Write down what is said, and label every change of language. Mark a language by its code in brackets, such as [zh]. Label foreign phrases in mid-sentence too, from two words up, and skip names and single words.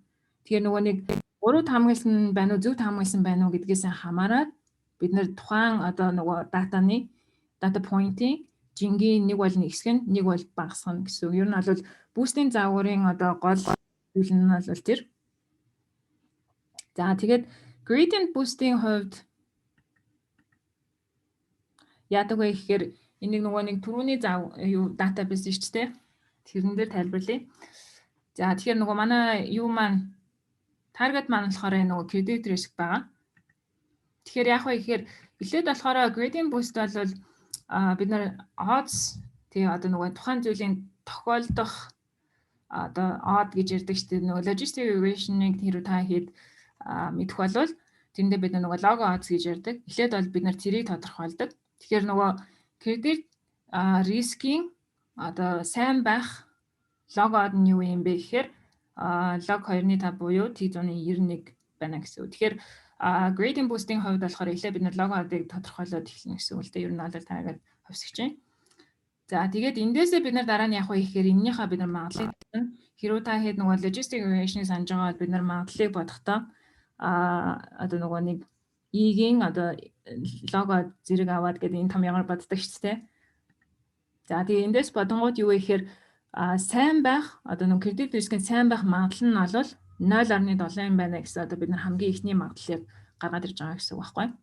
[mn] Тэгэхээр нөгөө нэг буруу таамагласан байна уу зөв таамагласан байна уу гэдгээс хамаарат бид нар тухайн одоо нөгөө [en] data point- [mn] ийн жингийн нэг бол нэгсэх нь нэг бол багасгах нь гэсэн үг. Ер нь бол boosting загварын одоо гол зүйл нь бол тэр. За тэгээд [en] gradient boosting [mn] хувьд яадаг вэ гэхээр энийг нөгөө нэг түрүүний database шүү дээ. Тэрэн дээр тайлбарлая. За тэгэхээр нөгөө манай маань target маань болохоор нөгөө [en] credit risk [mn] байгаа. Тэгэхээр яах вэ гэхээр эхлээд болохоор [en] gradient boost [mn] бол бид нар odds тэгээ одоо нөгөө тухайн зүйлийн тохиолдох одоо odd гэж ярьдаг шүү дээ. Нөгөө [en] logistic regression- [mn] ыг хэрэг та хэд мэдэх болвол тэндээ бид нөгөө [en] log odds [mn] гэж ярьдаг. Эхлээд бол бид нар тэрийг тодорхойлдог. Тэгэхээр нөгөө [en] credit risk- [mn] ийн одоо сайн байх [en] log odd [mn] нь юу юм бэ гэхээр log 2.5 буюу T191 байна гэсэн үг. Тэгэхээр [en] gradient boosting [mn] хувьд болохоор эхлээд бид нар [en] log odd- [mn] ыг тодорхойлоод эхэлнэ гэсэн үг л дээ. Ер нь бол таагаад хувьсгэж байна. За тэгээд эндээсээ бид нар дараа нь явах вэ гэхээр эннийхээ бид нар магадлалыг бодно. Хэрвээ та хэд нөгөө [en] logistic regression- [mn] ыг санаж байгаа бол бид нар магадлалыг бодохдоо одоо нөгөө нэг E-гийн одоо [en] log odd [mn] зэрэг аваад гэдэг энэ томьёогоор боддог шүү дээ. За тэгээд эндээс бодонгууд юу вэ гэхээр сайн байх одоо нөгөө [en] credit risk- [mn] ийн сайн байх магадлал нь бол 0.7 юм байна гэсэн одоо бид нар хамгийн ихний магадлалыг гаргаад ирж байгаа гэсэн үг байхгүй.